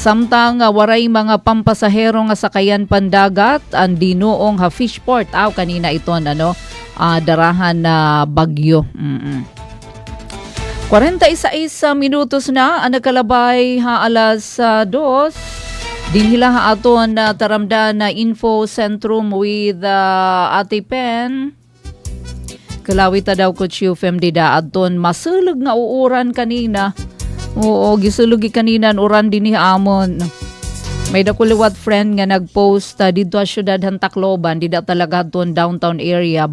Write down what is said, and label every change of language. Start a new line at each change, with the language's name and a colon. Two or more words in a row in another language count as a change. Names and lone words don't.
Waray: Samtang waray mga pampasahero nga sakayan pandagat ang dinuong ha fishport kanina iton darahan na bagyo. 46 minutos na ang nakalabay alas 2. Dinhila aton na taramdan na info centrum with Ate Pen. Kalawit daw ko UFM dida aton masulog nga uuran kanina. Oo, gisulugi kanina uran din ni amon. May dakuliwat friend nga nagpost dito sa syudad han Tacloban, dida talaga aton
English: downtown area.